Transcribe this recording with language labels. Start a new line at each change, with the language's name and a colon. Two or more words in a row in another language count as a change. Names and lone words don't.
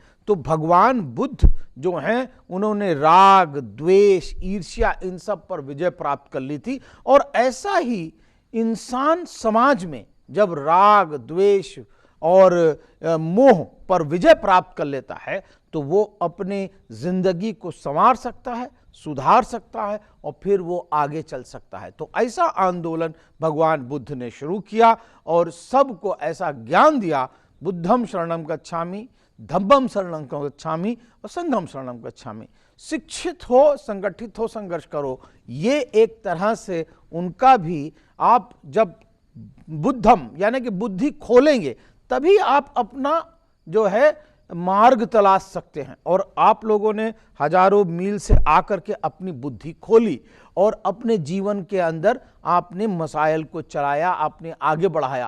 Hindi: तो भगवान बुद्ध जो हैं उन्होंने राग, द्वेष, ईर्ष्या इन सब पर विजय प्राप्त कर ली थी और ऐसा ही इंसान समाज में जब राग, द्वेष और मोह पर विजय प्राप्त कर लेता है तो वो अपने जिंदगी को संवार सकता है, सुधार सकता है और फिर वो आगे चल सकता है। तो ऐसा आंदोलन भगवान बुद्ध ने शुरू किया और सबको ऐसा ज्ञान दिया,
Pali: बुद्धम शरणम गच्छामि, धम्मम शरणम गच्छामि और संघम शरणम गच्छामि।
Hindi: शिक्षित हो, संगठित हो, संघर्ष करो। ये एक तरह से उनका भी, आप जब बुद्धम यानी कि बुद्धि खोलेंगे तभी आप अपना जो है मार्ग तलाश सकते हैं। और आप लोगों ने हजारों मील से आकर के अपनी बुद्धि खोली और अपने जीवन के अंदर आपने मसाइल को चलाया, आपने आगे बढ़ाया।